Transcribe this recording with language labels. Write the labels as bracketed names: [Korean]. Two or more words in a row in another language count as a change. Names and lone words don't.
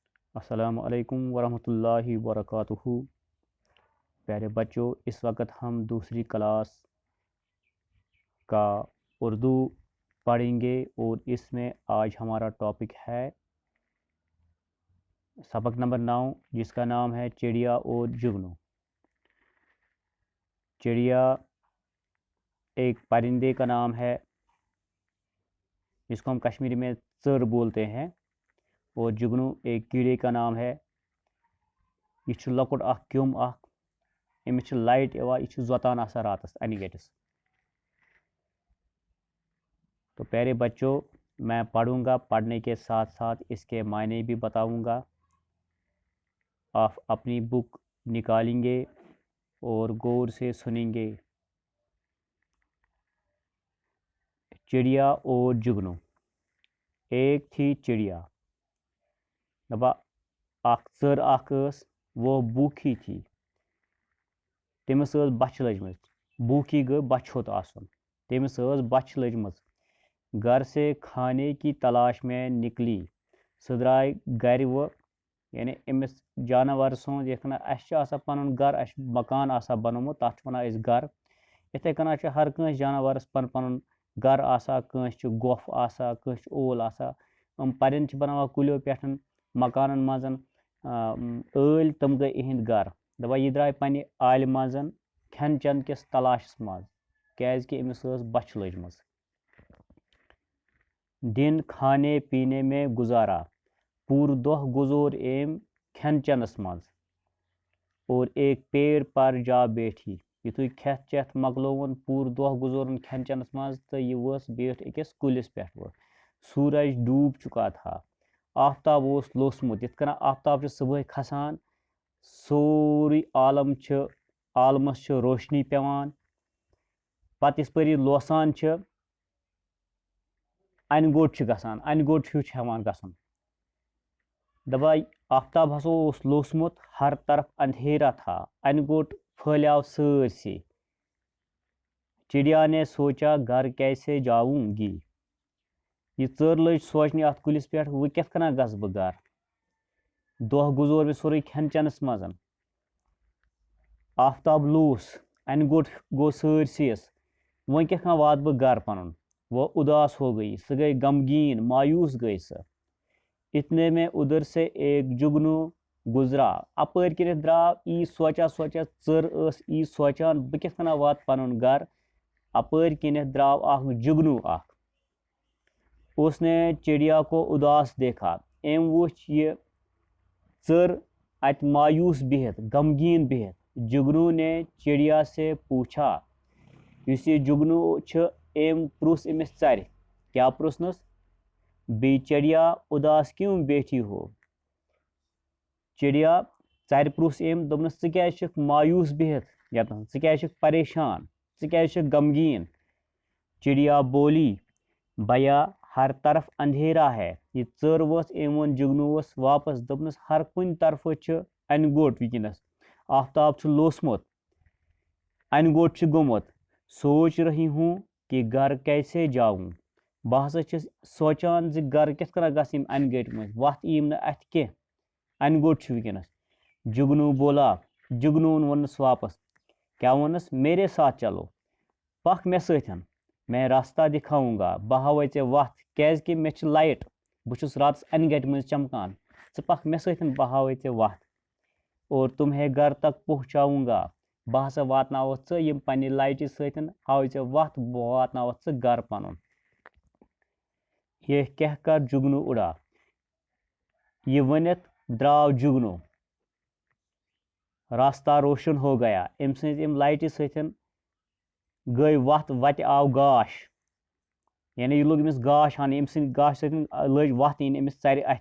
[Urdu] السلام علیکم ورحمۃ اللہ وبرکاتہ۔ پیارے بچوں، اس وقت ہم دوسری کلاس کا اردو پڑھیں گے اور اس میں آج ہمارا ٹاپک ہے سبق نمبر 9، جس کا نام ہے چڑیا اور جگنو۔ چڑیا ایک پرندے کا نام ہے جس کو ہم کشمیری میں ژر بولتے ہیں، اور جگنو ایک کیڑے کا نام ہے۔ [Kashmiri] یہ چھُ لۄکُٹ اکھ کیوٚم اکھ، أمِس چھِ لائٹ یِوان، یہِ چھُ زوتان آسان راتس انہِ گٔٹِس۔ [Urdu] تو پیارے بچوں، میں پڑھوں گا، پڑھنے کے ساتھ ساتھ اس کے معنی بھی بتاؤں گا۔ آپ اپنی بک نکالیں گے اور غور سے سنیں گے۔ چڑیا اور جگنو۔ ایک تھی چڑیا، [Kashmiri] دپا اکھ ژر اکھ ٲس، [Urdu] وہ بھوکھی تھی، [Kashmiri] تٔمِس ٲس بچھ لٔجمٕژ۔ بھوکھی گٔے بچھ ہوٚت آسُن، تٔمِس ٲس بچھ لٔجمٕژ۔ [Urdu] گھر سے کھانے کی تلاش میں نکلی، [Kashmiri] سۄ درٛاے گرِ وۄنۍ، یعنی أمِس جانور سُنٛد یِتھ کٔنۍ اَسہِ چھُ آسان پنُن گرٕ، اَسہِ چھُ مکان آسان بنومُت، تتھ چھِ ونان أسۍ گرٕ۔ یِتھَے کٔنۍ چھُ ہر کٲنٛسہِ جانورس پنُن پنُن گرٕ آسان، کٲنٛسہِ چھُ گۄپھ آسان، کٲنٛسہِ چھُ اول آسان۔ یِم پرِنٛدٕ چھِ بناوان کُلیو پٮ۪ٹھ مکانن منٛز ٲلۍ، تِم گٔے یِہِنٛدۍ گرٕ۔ دپان یہِ درٛاے پننہِ آلہِ منٛز کھٮ۪ن چٮ۪ن کِس تلاشس منٛز، کیٛازِ کہِ أمِس ٲس بچھ لٔجمٕژ۔ [Urdu] دن کھانے پینے میں گزارا، [Kashmiri] پوٗرٕ دۄہ گُزور أمۍ کھٮ۪ن چٮ۪نس منٛز۔ [Urdu] اور ایک پیڑ پر جا بیٹھی، [Kashmiri] یُتھُے کھٮ۪تھ چٮ۪تھ مۄکلووُن، پوٗرٕ دۄہ گُزورُن کھٮ۪ن چٮ۪نس منٛز، تہٕ یہِ ؤژھ بیٖٹھ أکِس کُلِس پٮ۪ٹھ وۄنۍ۔ [Urdu] سورج ڈوٗب چُکا تھا، [Kashmiri] آفتاب اوس لوسمُت، یِتھ کٔنۍ آفتاب چھُ صبحٲے کھسان، سورُے عالمس چھِ روشنی پیوان، پتہٕ یِژ پھِر یہِ لوسان چھِ، انہِ گوٚٹ چھُ گژھان، انہِ گوٚٹ ہیوٗ چھُ ہٮ۪وان گژھُن۔ دپان آفتاب ہسا اوس لوسمُت، [Urdu] ہر طرف اندھیرا تھا، [Kashmiri] انہِ گوٚٹ پھہلیو سٲرسٕے۔ [Urdu] چڑیا نے سوچا گھر کیسے جاؤں گی، [Kashmiri] یہِ ژٔر لٔج سونٛچنہِ اتھ کُلِس پٮ۪ٹھ، وۄنۍ کِتھ کٔنۍ گژھٕ بہٕ گرٕ؟ دۄہ گُزور مےٚ سورُے کھٮ۪ن چٮ۪نس منٛز، آفتاب لوٗس، انہِ گوٚٹ گوٚو سٲرسٕے یَس، وۄنۍ کِتھ کٔنۍ واتہٕ بہٕ گرٕ پنُن؟ [Urdu] وہ اداس ہو گئی، [Kashmiri] سۄ گٔے غمگیٖن، مایوٗس گٔے سۄ۔ [Urdu] اتنے میں ادھر سے ایک جگنو گزرا، [Kashmiri] اپٲرۍ کِنٮ۪تھ درٛاو یی سونٛچان سونٛچان، ژٔر ٲس یی سونٛچان بہٕ کِتھ کٔنۍ واتہٕ پنُن گرٕ، اپٲرۍ کِنٮ۪تھ درٛاو اکھ جگنو اکھ۔ [Urdu] اس نے چڑیا کو اداس دیکھا، [Kashmiri] أمۍ وٕچھ یہِ ژٔر اتہِ مایوٗس بِہِتھ، غمگیٖن بِہِتھ۔ [Urdu] جگنو نے چڑیا سے پوٗچھا، [Kashmiri] یُس یہِ جگنو چھُ، أمۍ پرُژھ أمِس ژرِ، کیٛاہ پرُژھنَس؟ [Urdu] بے چڑیا اداس کیوں بیٹھی ہو؟ [Kashmiri] چڑیا ژرِ پرُژھ أمۍ، دوٚپنَس ژٕ کیٛازِ چھُکھ مایوٗس بِہِتھ ییٚتٮ۪ن، ژٕ کیٛازِ چھُکھ پریشان، ژٕ کیٛازِ چھُکھ غمگیٖن؟ [Urdu] چڑیا بولی بھیا ہر طرف اندھیرا ہے، [Kashmiri] یہِ ژٔر ؤژھ، أمۍ ووٚن جگنووَس واپس، دوٚپنَس ہر کُنہِ طرفہٕ چھُ انہِ گوٚٹ وٕنکٮ۪نس، آفتاب چھُ لوسمُت، انہِ گوٚٹ چھُ گوٚمُت۔ [Urdu] سوچ رہی ہوں کہ گھر کیسے جاؤں، [Kashmiri] بہٕ ہسا چھُس سونٛچان زِ گرٕ کِتھ کٔنۍ گژھٕ ییٚمہِ انہِ گٔٹۍ منٛز، وتھ ییٖم نہٕ اتھِ کینٛہہ، انہِ گوٚٹ چھُ وٕنکٮ۪نس۔ [Urdu] جگنو بولا، [Kashmiri] جگنووُن ووٚننَس واپس، کیٛاہ ووٚننَس؟ [Urdu] میرے ساتھ چلو، [Kashmiri] پکھ مےٚ سۭتۍ، [Urdu] میں راستہ دکھاؤں گا، [Kashmiri] بہٕ ہاوے ژےٚ وتھ، کیٛازِ کہِ مےٚ چھِ لایٹ، بہٕ چھُس راتس انہِ گٹہِ منٛز چمکان، ژٕ پکھ مےٚ سۭتۍ، بہٕ ہاوے ژےٚ وتھ۔ [Urdu] اور تمہیں گھر تک پہنچاؤں گا، [Kashmiri] بہٕ ہسا واتناوتھ ژٕ یِم پننہِ لایٹہِ سۭتۍ، ہاوے ژےٚ وتھ، بہٕ واتناوتھ ژٕ گرٕ پنُن۔ [Urdu] یہ کہہ کر جگنو اڑا، [Kashmiri] یہ ؤنِتھ درٛاو جگنو، [Urdu] راستہ روشن ہو گیا، [Kashmiri] أمۍ سٕنٛزِ اَمہِ لایٹہِ سۭتۍ گٔے وتھ، وتہِ آو گاش، یعنی یہِ لوٚگ أمِس گاش ہاونہِ، أمۍ سٕنٛدِ گاشہٕ سۭتۍ لٔج وتھ یِنۍ أمِس ژرِ اتھِ۔